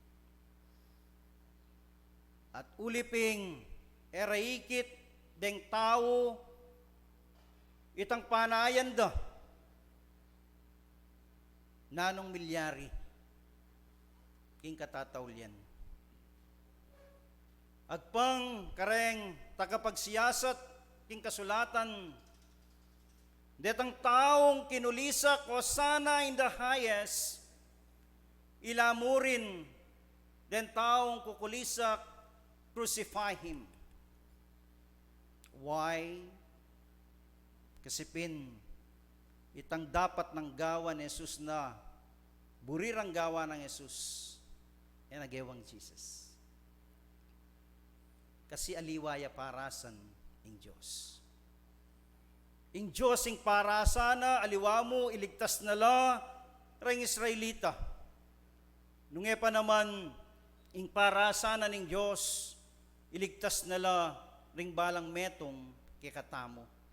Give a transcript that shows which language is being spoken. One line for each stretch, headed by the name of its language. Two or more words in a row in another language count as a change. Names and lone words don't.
Pampanga: At uliping eraikit deng tao itang panayan da nanong milyari king katatawlyan. Agpang kareng tagapagsiyasat king kasulatan detang taong kinulisak o sana
English: in the highest
Pampanga: ilamurin den taong kukulisak,
English: crucify him. Why?
Pampanga: Kasi itang dapat ng gawa ni Jesus na burirang gawa ng Jesus ay nagewang Jesus. Kasi aliwaya parasan ng Diyos. Ing Diyos ing parasana, aliwa mo, iligtas na la, rang Israelita. Nung pa naman, ing parasana ng Diyos, iligtas na la, ring balang metong kikatamo.